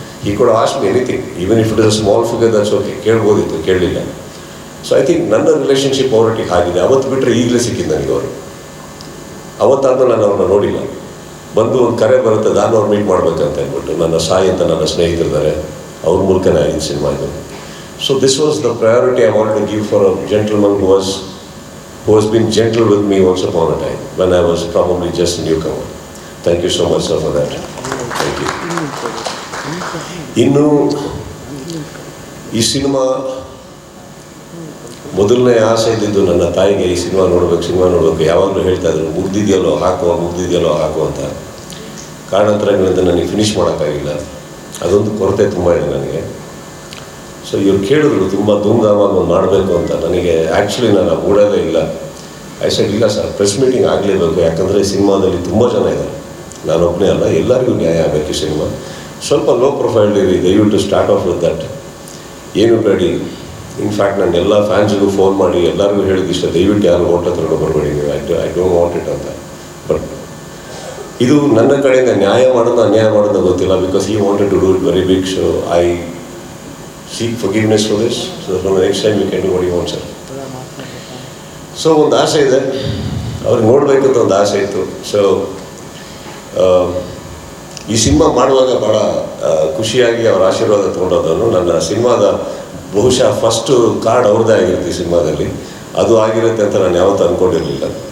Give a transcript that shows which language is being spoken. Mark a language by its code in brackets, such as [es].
[en] ಈ ಕೂಡ ask me anything, even if it is a small figure, that's okay. [kn] ಕೇಳ್ಬೋದಿತ್ತು, ಕೇಳಲಿಲ್ಲ. [en] so I think [kn] ನನ್ನ relationship ಅವರೊಟ್ಟಿಗೆ ಆಗಿದೆ. ಅವತ್ತು ಬಿಟ್ಟರೆ ಈಗಲೇ ಸಿಕ್ಕಿದ್ದು ನನಗೆ ಅವರು. ಅವತ್ತಾದ್ಮೇಲೆ ನಾನು ಅವ್ರನ್ನ ನೋಡಿಲ್ಲ. ಬಂದು ಒಂದು ಕರೆ ಬರುತ್ತೆ, ನಾನು ಅವ್ರು ಮೀಟ್ ಮಾಡ್ಬೇಕಂತ ಅಂದ್ಬಿಟ್ಟು. ನನ್ನ ಸಾಯಿ ಅಂತ ನನ್ನ ಸ್ನೇಹಿತರಿದ್ದಾರೆ, ಅವ್ರ ಮೂಲಕನೇ ಆಗಿದ್ದು ಸಿನಿಮಾ ಇದು. [en] So this was the priority I want to give for a gentleman who has been gentle with me once upon a time when I was probably just a newcomer. Thank you so much, sir, for that. Thank you. [kn] ಇನ್ನು ಈ cinema ಮೊದಲನೇ ಆಸೆ ಇದ್ದಿದ್ದು ನನ್ನ ತಾಯಿಗೆ, ಈ cinema ನೋಡಬೇಕು. ಯಾವಾಗಲೂ ಹೇಳ್ತಾ ಇದ್ರು, ಮುಗ್ದಿದೆಯಲ್ಲೋ ಹಾಕು ಅಂತ. ಕಾರಣಾಂತರಗಳಿಂದ ನನಗೆ ಫಿನಿಷ್ ಮಾಡೋಕ್ಕಾಗಿಲ್ಲ. ಅದೊಂದು ಕೊರತೆ ತುಂಬ ಇದೆ ನನಗೆ. ಸೊ ಇವ್ರು ಕೇಳಿದ್ರು ತುಂಬ ಧೂಮ್ಧಾಮಾಗಿ ಮಾಡಬೇಕು ಅಂತ. ನನಗೆ ಆ್ಯಕ್ಚುಲಿ ನಾನು ಮೂಡೋದೇ ಇಲ್ಲ. [en] I said [kn] ಇಲ್ಲ ಸರ್, ಪ್ರೆಸ್ ಮೀಟಿಂಗ್ ಆಗಲೇಬೇಕು, ಯಾಕಂದರೆ ಈ ಸಿನಿಮಾದಲ್ಲಿ ತುಂಬ ಜನ ಇದ್ದಾರೆ, ನಾನೊಬ್ಬನೇ ಅಲ್ಲ, ಎಲ್ಲರಿಗೂ ನ್ಯಾಯ ಆಗಬೇಕು. ಈ ಸಿನಿಮಾ ಸ್ವಲ್ಪ ಲೋ ಪ್ರೊಫೈಲ್ ಇರಿ, ದಯವಿಟ್ಟು [en] Start off with that. [kn] ಏನು ಬೇಡಿ. ಇನ್ಫ್ಯಾಕ್ಟ್ ನಾನು ಎಲ್ಲ ಫ್ಯಾನ್ಸ್ಗೂ ಫೋನ್ ಮಾಡಿ ಎಲ್ಲರಿಗೂ ಹೇಳಿದಿಷ್ಟ, ದಯವಿಟ್ಟು ಯಾರು ಓಟ್ ಹತ್ರನೂ ಬರಬೇಡಿ ನೀವು, [en] I don't want it [kn] ಅಂತ. ಬಟ್ ಇದು ನನ್ನ ಕಡೆಯಿಂದ ನ್ಯಾಯ ಮಾಡೋದು ಅನ್ಯಾಯ ಮಾಡೋದು ಗೊತ್ತಿಲ್ಲ, [en] Because ಈ wanted to do it very big. So I seek forgiveness for this, so that from the next time you can do what you want, sir. [kn] So ಒಂದು ಆಸೆ ಇದೆ, ಅವ್ರಿಗೆ ನೋಡಬೇಕು ಅಂತ ಒಂದು ಆಸೆ ಇತ್ತು. ಸೊ ಈ ಸಿನಿಮಾ ಮಾಡುವಾಗ ಭಾಳ ಖುಷಿಯಾಗಿ ಅವ್ರ ಆಶೀರ್ವಾದ ತೊಗೊಂಡೋದನ್ನು. ನನ್ನ ಸಿನಿಮಾದ ಬಹುಶಃ ಫಸ್ಟು ಕಾರ್ಡ್ ಅವ್ರದ್ದೇ ಆಗಿರುತ್ತೆ ಈ ಸಿನಿಮಾದಲ್ಲಿ, ಅದು ಆಗಿರುತ್ತೆ ಅಂತ ನಾನು ಯಾವತ್ತೂ ಅಂದ್ಕೊಂಡಿರಲಿಲ್ಲ.